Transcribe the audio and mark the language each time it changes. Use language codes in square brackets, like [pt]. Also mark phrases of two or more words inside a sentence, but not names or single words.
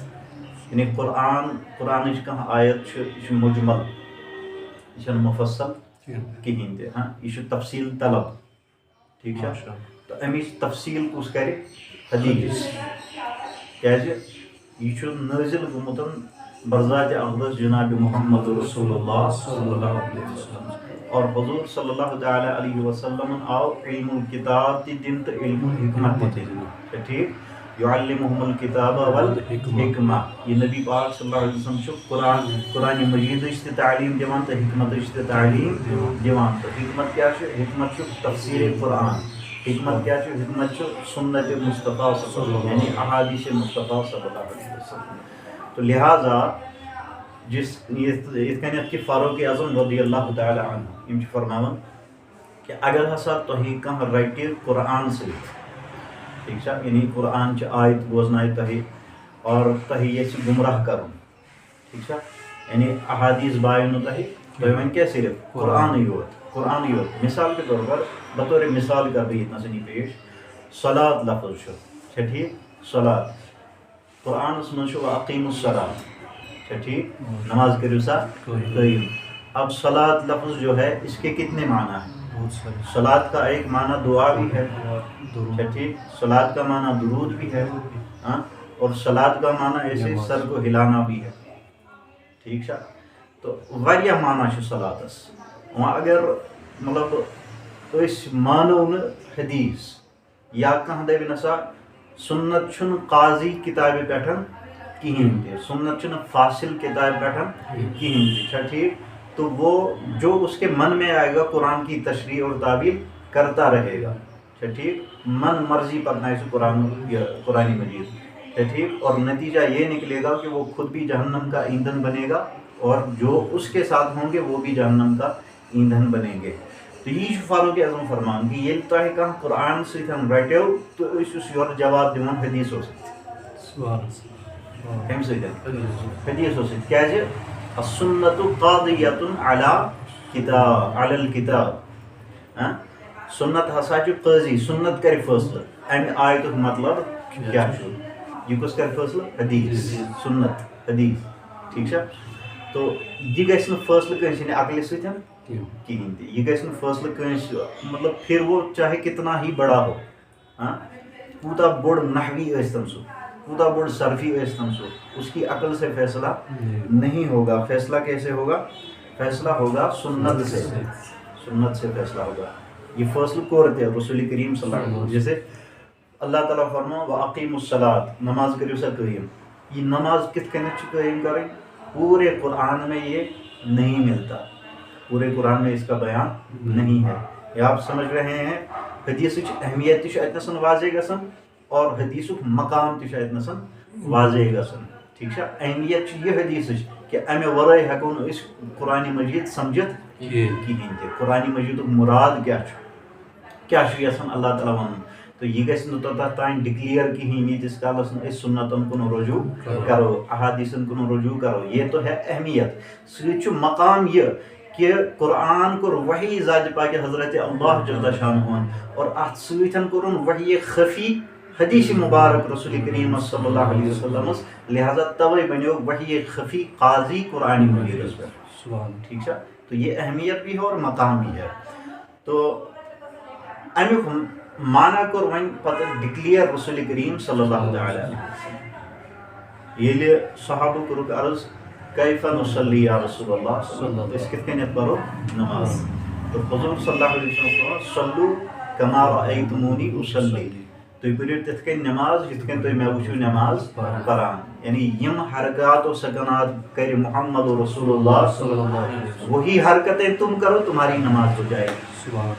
[ks] یعنی قرآنٕچ کانٛہہ آیت چھِ یہِ چھِ مجمل یہِ چھنہٕ مفصل کہیٖنۍ تہِ. یہِ چھُ تفصیل طلب. ٹھیک چھا. تو امِچ تفصیل کُس کرِ؟ حدیث. کیازِ یہ چھُ نٲزِل گوٚمُت برذات اقدس جناب محمد رسول اللہ صلی اللہ علیہ وسلم. اور حضور صلی اللہ تعالیٰ علیہ وسلم آو علم الکتاب تہِ دِنہٕ تہٕ علم الحکمت تہِ دِنہٕ. ٹھیک. [ar] یعلمہم الکتاب والحکمہ. [ks] یہ نبی پاک صلی اللہ علیہ وسلم چھُ قرآن مجیدٕچ تہِ تعلیٖم دِوان تہٕ حکمتٕچ تہِ تعلیٖم دِوان. تہٕ حکمت کیاہ چھُ؟ حکمت چھُ تفسیٖر قرآن. حکمت کیا چھُ؟ حکمت چھُ سنت مصطفیٰ یعنی احادیث مصطفیٰ صلی اللہ علیہ وسلم. تو لہٰذا یِتھ کٔنٮ۪تھ کہ فاروق اعظم رضی اللہ تعالیٰ عنہ یم چھِ فرماوان کہ اگر ہسا تۄہہِ کانٛہہ رٹہِ قرآن سۭتۍ. ٹھیک چھا. یعنی قرآن چہِ آیت بوزنایہِ تۄہہِ اور تۄہہِ یژھِ گمراہ کرُن. ٹھیک چھا. یعنی احادیث بایو نہٕ تۄہہِ تۄہہِ وۄنۍ کیٛاہ صرف قرآنٕے یوت. [ur] مثال کے طور پر [ks] بطور مثال کر بہٕ ییٚتنَس یہِ پیش. صلات لفظ چھُ ٹھیک. صلات قرآنس منٛز چھُ [ar] واقیمُ الصلاۃ. [ks] ٹھیک. نماز کٔرِو سا قٲیِم. [ur] اب صلات لفظ جو ہے اس کے کتنے معنی ہیں؟ صلات کا ایک معنی دعا بھی ہے. ٹھیک. صلات کا معنی درود بھی ہے اور صلات کا معنی ایسے سر کو ہلانا بھی ہے. ٹھیک ہے. تو واریاہ معنی چھُ صلاتس. [ks] وۄنۍ اگر مطلب أسۍ مانو نہٕ حدیث یا کانٛہہ دپہِ نسا سنت چھُنہٕ قاضی کتابہِ پٮ۪ٹھ کہیٖنۍ تہِ. سنت چھُنہٕ فاصل کتابہِ پٮ۪ٹھ کہیٖنۍ تہِ. چھا ٹھیک. [ur] تو وہ جو اس کے من میں آئے گا قرآن کی تشریح اور تعبیر کرتا رہے گا. ٹھیک. من مرضی پڑھنا ہے قرآن مجید. ٹھیک. اور نتیجہ یہ نکلے گا کہ وہ خود بھی جہنم کا ایندھن بنے گا اور جو اس کے ساتھ ہوں گے وہ بھی جہنم کا ایندھن بنیں گے. [ks] تو تو یہ فاروق اعظم فرمان کہ یل تہ کانٛہہ قرآن سۭتۍ رٹیو تو ٲسِوُس یورٕ جواب دِوان حدیثو سۭتۍ کمہِ سۭتۍ حدیثو سۭتۍ کیازِ [ar] السنة قاضیة علی الکتاب [ks] سنت ہسا چھُ قاضی سنت کرِ فٲصلہٕ امہِ آیتُک مطلب کیٛاہ چھُ یہ کُس کرِ فٲصلہٕ حدیث سنت حدیث ٹھیک چھا تو یہ گژھِ نہٕ فٲصلہٕ کٲنٛسہِ ہٕنٛدِ عقلہِ سۭتۍ کہیٖنۍ تہِ یہ گژھِ نہٕ فٲصلہٕ کٲنٛسہِ مطلب [ur] پھر وہ چاہے کتنا ہی بڑا ہو [ks] کوٗتاہ بوٚڑ نحوی ٲسۍتن سُہ کوٗتاہ بوٚڑ صرفی ٲسۍتن سُہ [ur] اس کی عقل سے فیصلہ نہیں ہوگا فیصلہ کیسے ہوگا فیصلہ ہوگا سنت سے فیصلہ ہوگا [ks] یہ فیصلہ کوٚر تہِ رسول کریم صلی اللہ علیہ وسلم جیسے اللہ تعالیٰ فرماو [ar] وَأَقِیمُوا الصَّلَاةَ [ks] نماز کٔرِو سا قٲیِم یہ نماز کِتھ کٔنٮ۪تھ چھِ قٲیِم کَرٕنۍ [ur] پورے قرآن میں یہ نہیں ملتا پورے قرآن میں اس کا بیان نہیں ہے یہ آپ سمجھ رہے ہیں [ks] حدیثٕچ اہمیت تہِ چھِ اَتنَسَن واضح گژھان اور حدیثُک مقام تہِ چھُ اَتنَسَن واضح گژھان ٹھیک چھا اہمیت چھِ یہِ حدیثٕچ کہ اَمہِ وَرٲے ہٮ۪کو نہٕ أسۍ قرآنِ مجیٖد سمجھِتھ کِہیٖنۍ تہِ قرآنِ مجیٖدُک مُراد کیٛاہ چھُ یژھان اللہ تعالیٰ وَنُن تو یہ گژھِ نہٕ توٚتتھ تام ڈِکلیئر کِہیٖنۍ ییٖتِس کالس نہٕ أسۍ سُنتن کُن رجوع کرو احادیثن کُن رجوع کرو [ur] یہ تو ہے [ks] اہمیت سۭتۍ چھُ مقام یہ کہ قرآن کوٚر وحی ذاتِ پاکِ حضرت اللہ جل شانہ اور اتھ سۭتۍ کوٚرُن وحی خفی حدیث مبارک رسول کریم صلی اللہ علیہ وسلم لہذا توے بنیو وحی خفی قاضی قرآن مجیدس پہ ٹھیک چھا [ur] تو یہ اہمیت بھی ہے [ks] اور مقام بھی ہے تو امیُک معنی کوٚر وۄنۍ پتہٕ ڈِکلیئر رسول کریم صلی اللہ علیہ وسلم ییٚلہِ صحابہ کوٚرُکھ عرض [ar] کیف نصلی یا رسول اللہ [ks] أسۍ کِتھ کٔنٮ۪تھ پرو نماز تو حضور صلی اللہ علیہ وسلم [ar] صلو کما رأیتمونی اصلی [ks] تُہۍ پٔرِو تِتھ کٔنۍ نماز یِتھ کٔنۍ تُہۍ مےٚ وٕچھِو نماز پران یعنی یِم حرکات و سکنات کرِ محمد رسول اللہ صلی اللہ علیہ وسلم [ur] وہی حرکتیں [ks] تم کرو [ur] تمہاری نماز ہو جائے گی